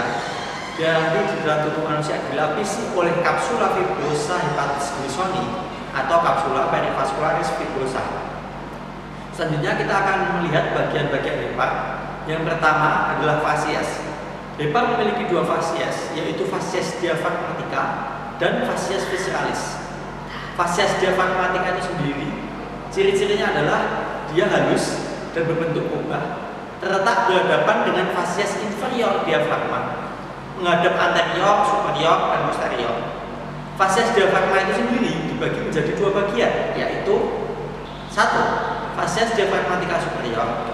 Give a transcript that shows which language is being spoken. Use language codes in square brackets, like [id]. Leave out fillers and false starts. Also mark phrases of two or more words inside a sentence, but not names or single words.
[id] Dan di dalam tubuh manusia dilapisi oleh [la] kapsula fibrosa hepatis glisoni [id] atau [la] kapsula perivaskularis fibrosa. [id] Selanjutnya kita akan melihat bagian-bagian hepar. Yang pertama adalah fasies. Hepar memiliki dua fasies, yaitu [la] fasies diafragmatica [id] dan [la] fasies visceralis. Fasies diafragmatica [id] itu sendiri, ciri-cirinya adalah dia halus dan berbentuk kubah, terletak berhadapan dengan [la] fasies inferior diafragma, [id] menghadap anterior, superior, dan posterior. Fasies diafragma itu sendiri dibagi menjadi dua bagian, yaitu satu, [la] fasies diafragmatica superior.